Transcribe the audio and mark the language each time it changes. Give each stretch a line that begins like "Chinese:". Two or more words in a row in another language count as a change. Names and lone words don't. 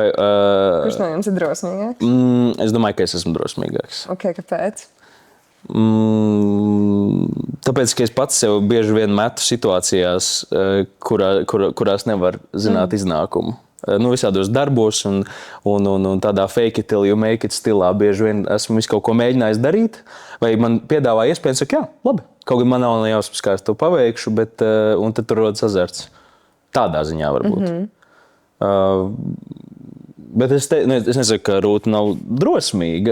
Latvian: kurš no jums ir drosmīgāks? Es domāju, ka es esmu drosmīgāks. Ok, kāpēc? Tāpēc, ka es pats sev bieži vien metu situācijās, kurās nevar zināt iznākumu. Visādos darbos un tādā
English: fake it till you make it
Latvian: stilā bieži vien esmu visu kaut ko mēģinājis darīt, vai man piedāvā iespējas, saka, jā, labi, kaut gan man nav nejausmas, kā es to paveikšu, un tad tur rodas azarts. Tādā ziņā varbūt. Bet es nesaku, ka Rūta nav drosmīga.